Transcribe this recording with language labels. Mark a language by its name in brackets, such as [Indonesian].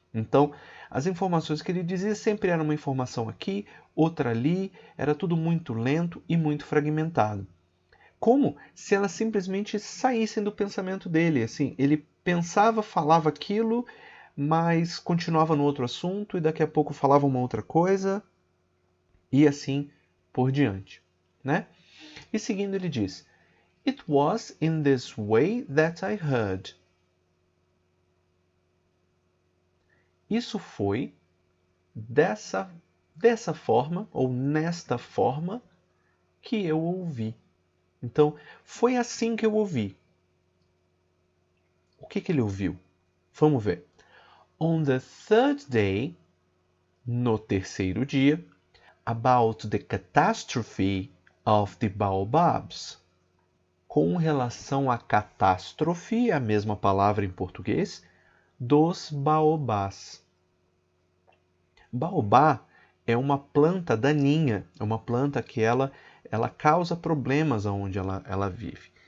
[Portuguese] Então, as informações que ele dizia sempre eram uma informação aqui, outra ali, era tudo muito lento e muito fragmentado. Como se elas simplesmente saíssem do pensamento dele. Assim, ele pensava, falava aquilo, mas continuava no outro assunto e daqui a pouco falava uma outra coisa e assim por diante, né? E seguindo ele diz, [English] It was in this way that I heard. [Portuguese] Isso foi dessa dessa forma ou nesta forma que eu ouvi. Então, foi assim que eu ouvi. O que ele ouviu? Vamos ver. [English] On the third day, [Portuguese] no terceiro dia, [English] about the catastrophe of the baobabs. [Portuguese] Com relação à catástrofe, a mesma palavra em português, dos baobás. Baobá é uma planta daninha, é uma planta que ela causa problemas onde ela vive.